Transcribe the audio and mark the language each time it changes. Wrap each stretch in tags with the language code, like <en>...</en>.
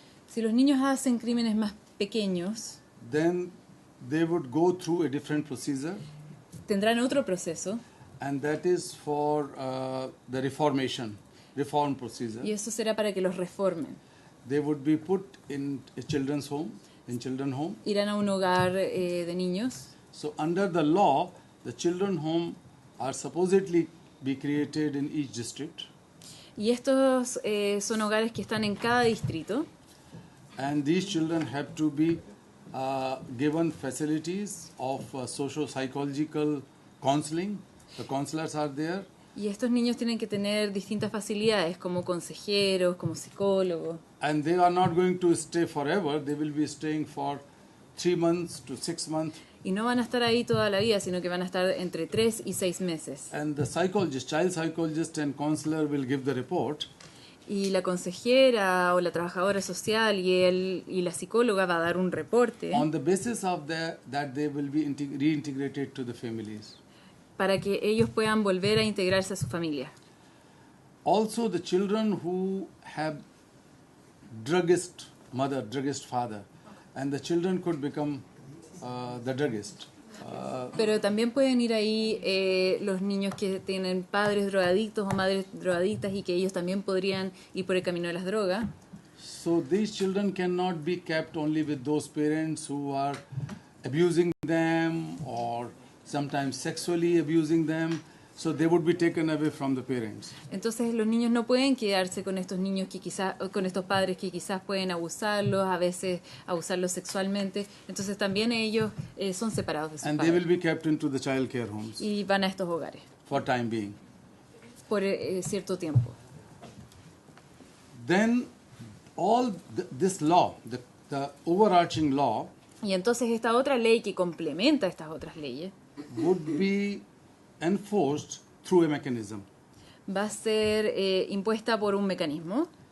<es>si los niños hacen crímenes más pequeños,</es> <en>then they would go through a different procedure,</en> <es>tendrán otro proceso,</es> <en>and that is for the reform procedure.</en> <es>Y eso será para que los reformen.</es> <en>They would be put in a children's home,</en> <es>Irán a un hogar de niños.</es> <en>So under the law, the children's home are supposedly be created in each district.</en> <es>Y estos son hogares que están en cada distrito.</es> <en>And these children have to be given facilities of socio-psychological counseling. The counselors are there.</en> <es>Y estos niños tienen que tener distintas facilidades como consejeros, como psicólogos.</es> <en>And they are not going to stay forever. They will be staying for 3 months to 6 months.</en> <es>Y no van a estar ahí toda la vida, sino que van a estar entre 3 y 6 meses.</es> <en>And the psychologist, child psychologist and counselor will give the report.</en> <es>Y la consejera o la trabajadora social y la psicóloga va a dar un reporte.</es> <en>On the basis of that they will be reintegrated to the families.</en> <es>Para que ellos puedan volver a integrarse a su familia.</es> <en>Also, the children who have druggist mother, druggist father, and the children could become the druggist.</en> <es>Pero también pueden ir ahí los niños que tienen padres drogadictos o madres drogadictas y que ellos también podrían ir por el camino de las drogas.</es> <en>So these children cannot be kept only with those parents who are abusing them or sometimes sexually abusing them. So they would be taken away from the parents.</en> <es>Entonces los niños no pueden quedarse con estos niños que quizás, con estos padres que quizás pueden abusarlos, a veces abusarlos sexualmente. Entonces también ellos son separados de sus padres.</es> <en>And they will be kept into the child care homes.</en> <es>Y van a estos hogares.</es> <en>For time being.</en> <es>Por cierto tiempo.</es> <en>Then all this law, the overarching law.</en> <es>Y entonces esta otra ley que complementa estas otras leyes.</es> <en>Would be enforced through a mechanism.</en> <es>Va a ser impuesta por un mecanismo.</es>